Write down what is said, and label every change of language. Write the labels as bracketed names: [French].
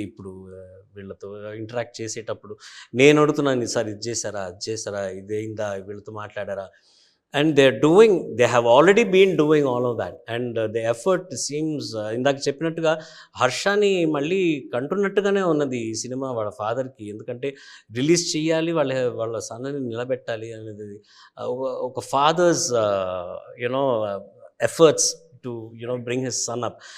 [Telugu] ఇప్పుడు వీళ్ళతో ఇంటరాక్ట్ చేసేటప్పుడు నేను అడుగుతున్నాను, సార్ ఇది చేశారా, అది చేశారా, ఇదేందా, వీళ్ళతో మాట్లాడారా. [English] And they have already been doing all of that. And the effort seems, [Telugu] ఇందాక చెప్పినట్టుగా హర్షాని మళ్ళీ కంటున్నట్టుగానే ఉన్నది ఈ సినిమా వాళ్ళ ఫాదర్కి. ఎందుకంటే రిలీజ్ చేయాలి, వాళ్ళ సన్నని నిలబెట్టాలి అనేది ఒక [English] Father's you know efforts to bring his son up.